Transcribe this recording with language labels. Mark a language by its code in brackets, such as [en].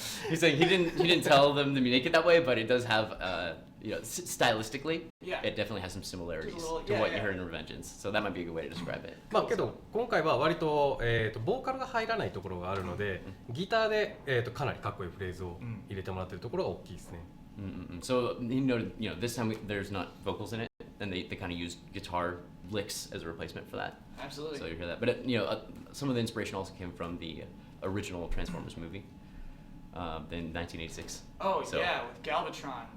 [en] He's saying he didn't tell them to make it that way, but it does have stylistically, Yeah. it definitely has some similarities Just a little- to yeah, what you yeah. heard in Revengeance. So that might be a good way to describe it. [ja] まあけど今回は割とボーカルが入らないところがあるので、ギターでかなりかっこいいフレーズを入れてもらってるところが大きいですね。 [en] So this time there's not vocals in it, and they kind of use guitar licks as a replacement for that. Absolutely. So you hear that, but some of the inspiration also came from the original Transformers movie in 1986. Oh So- yeah, with Galvatron.